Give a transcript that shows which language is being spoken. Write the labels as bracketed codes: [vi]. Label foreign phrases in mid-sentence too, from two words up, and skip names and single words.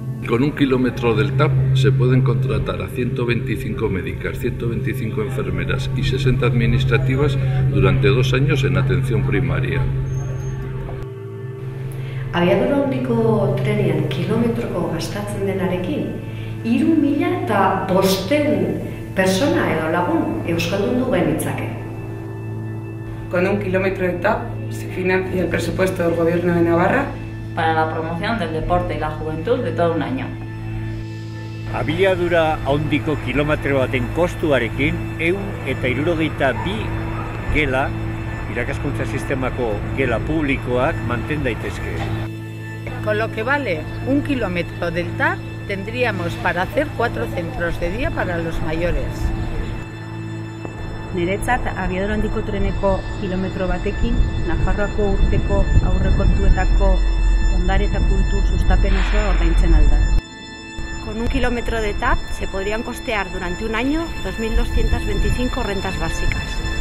[es] con 1 kilómetro del TAP se pueden contratar a 125 médicas, 125 enfermeras y 60 administrativas durante 2 años en atención primaria. [eu] Abiadura handiko trenean kilometroko gastatzen denarekin, 3.500 persona edo lagun euskaldundu genitzake. [es] Con 1 kilómetro de TAP se financia el presupuesto del Gobierno de Navarra para la promoción del deporte y la juventud de todo un año. [eu] Abiadura handiko kilometro baten kostuarekin 172 gela, irakaskuntza sistemako gela publikoak manten daitezke. [es] Con lo que vale 1 kilómetro del TAP tendríamos para hacer 4 centros de día para los mayores. [eu] Niretzat, abiadura handiko treneko kilometro batekin, Nafarroako urteko aurrekontuetako ondare eta kultur sustapen osoa ordaintzen alda. [es] Con 1 kilómetro de TAP se podrían costear durante un año 2.225 rentas básicas.